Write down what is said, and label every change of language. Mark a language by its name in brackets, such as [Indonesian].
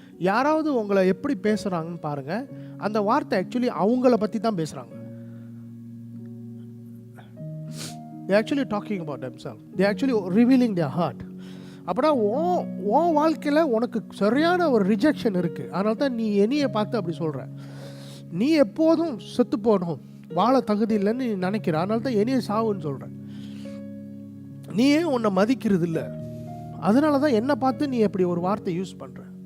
[Tamil] யாராவது உங்களை எப்படி பேசுகிறாங்கன்னு பாருங்கள். அந்த வார்த்தை ஆக்சுவலி அவங்கள பற்றி தான் பேசுகிறாங்க. [English] They actually talking about themselves. They actually revealing their heart. [Tamil] அப்படின்னா உன் வாழ்க்கையில் உனக்கு சரியான ஒரு ரிஜெக்ஷன் இருக்குது. அதனால தான் நீ என்னையை பார்த்து அப்படி சொல்கிற. நீ எப்போதும் செத்து போகணும், வாழ தகுதி இல்லைன்னு நீ நினைக்கிற. அதனால தான் என்னையை சாவுன்னு சொல்கிற. நீயே உன்னை மதிக்கிறது இல்லை, அதனால தான் என்னை பார்த்து நீ எப்படி ஒரு வார்த்தை யூஸ் பண்ணுற.